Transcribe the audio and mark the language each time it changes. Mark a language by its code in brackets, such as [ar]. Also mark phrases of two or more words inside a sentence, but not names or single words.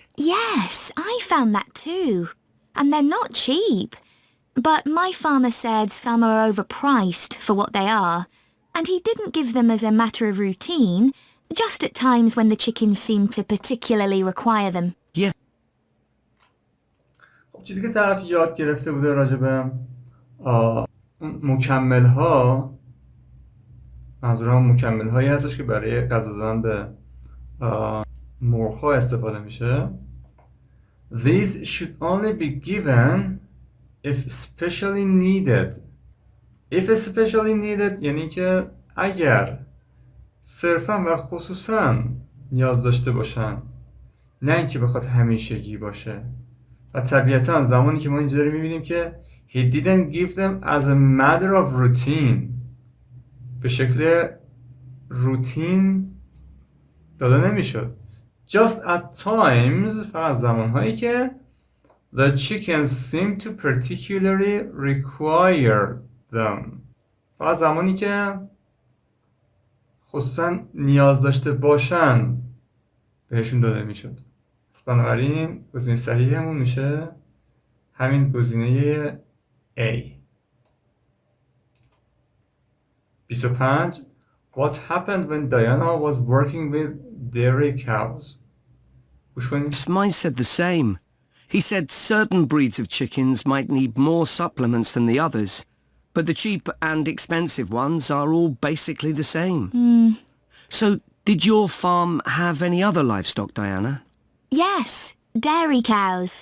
[en] Yes, I found that too. And they're not cheap. But my farmer said some are overpriced for what they are, and he didn't give them as a matter of routine, just at times when the chickens seemed to particularly require them. Yes. [fa] خب چیزی که طرف یاد گرفته بوده راجع به مکمل ها، منظورم مکمل هایی هستش که برای غذا دادن به مرغ ها استفاده میشه. [en] These should only be given if especially needed. If especially needed [fa] یعنی که اگر صرفا و خصوصا نیاز داشته باشن، نه اینکه بخواد همیشگی باشه. و طبیعتا زمانی که ما اینجا داریم میبینیم که [en] he didn't give them as a matter of routine، [fa] به شکل روتین داده نمیشد. [en] Just at times، [fa] فقط زمانهایی که [en] the chickens seem to particularly require them، [fa] فقط زمانی که خصوصا نیاز داشته باشن بهشون داده میشد. پس بنابراین گزینه صحیحمون میشه همین گزینه A. 25. [en] What happened when Diana was working with dairy cows? [fa] گوش کنید. [en] Mine said the same. He said certain breeds of chickens might need more supplements than the others, but the cheap and expensive ones are all basically the same. So, did your farm have any other livestock, Diana? Yes, dairy cows.